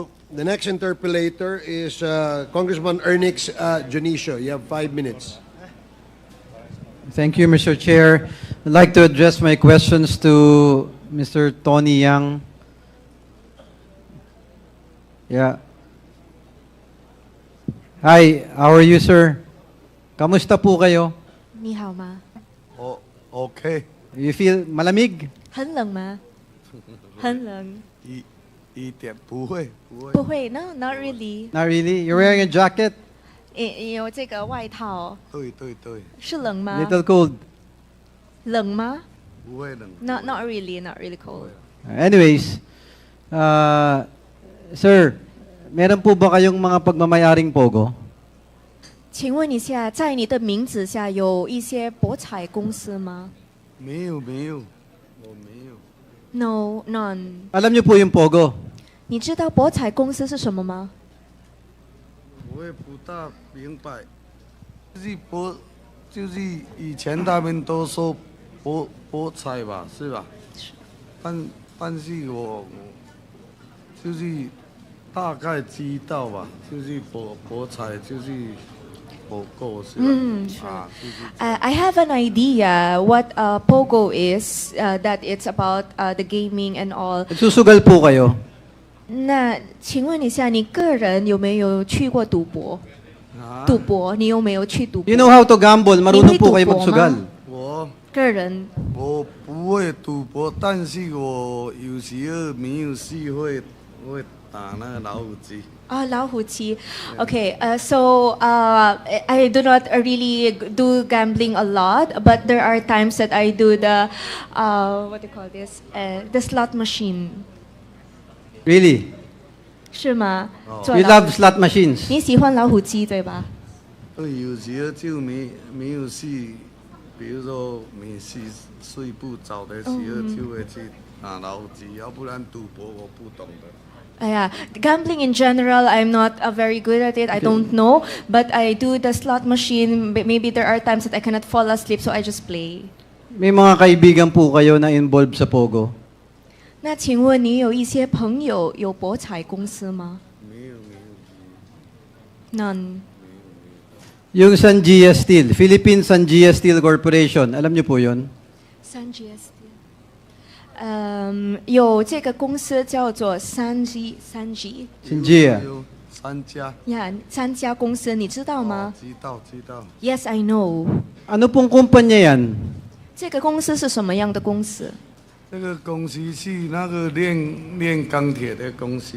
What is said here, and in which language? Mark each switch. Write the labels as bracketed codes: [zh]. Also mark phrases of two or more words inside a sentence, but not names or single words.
[en] The next interpellator is Congressman Ernix Junicio. You have 5 minutes. Thank you, Mr. Chair. I'd like to address my questions to Mr. Tony Yang. Yeah. Hi, how are you, sir? [tl] Kamusta po kayo? [zh] 你好吗？ [en] Okay. You feel malamig? [zh] 很冷吗？很冷。一点不会， [en] 不会 ，No, not really. Not really. You're wearing a jacket? [zh] 有这个外套。对对对。是冷吗？ [en] Little cold. [zh] 冷吗？不会冷。 [en] Not really, not really cold. Anyways, [tl] sir, meron po ba kayong mga pagmamayaring pogo? [zh] 请问一下，在你的名字下有一些博彩公司吗没有没有，我没有。 [en] ？No, none. [tl] Alam niyo po yung pogo? [zh] 你知道博彩公司是什么吗？我也不大明白，就是以前他们都说博彩吧，是吧？但是我就是大概知道吧，就是博彩就是不够是吧？ [en] I have an idea what Pogo is, that it's about the gaming and all. [tl] Susugal po kayo? [zh] 那请问一下，你个人有没有去过赌博？赌博，你有没有去赌博？ [en] You know how to gamble? [tl] Marunong po kayo magsugal. [zh] 我个人我不会赌博，但是我有时候没有事会打那个老虎机。 [en] 老虎机。Okay, so I do not really do gambling a lot, but there are times that I do the what do you call this? The slot machine. Really? [zh] 是吗？ [en] You love slot machines? [zh] 你喜欢老虎机对吧？对，有时候就没有事，比如说没事睡不着的时候就会去打老虎机，要不然赌博我不懂的。 [en] Yeah, gambling in general, I'm not very good at it. I don't know, but I do the slot machine. Maybe there are times that I cannot fall asleep, so I just play. [tl] May mga kaibigan po kayo na involved sa pogo? [zh] 那请问你有一些朋友有博彩公司吗？没有。 [en] None. [tl] Yung Sanjia Steel, Philippine Sanjia Steel Corporation, alam niyo po yun? Sanjia Steel. [zh] 有这个公司叫做Sanjia. Sanjia. 有3家。 3家公司，你知道吗？知道。 [en] Yes, I know. [tl] Ano pong kumpanya yan? [zh] 这个公司是什么样的公司？这个公司是那个炼钢铁的公司。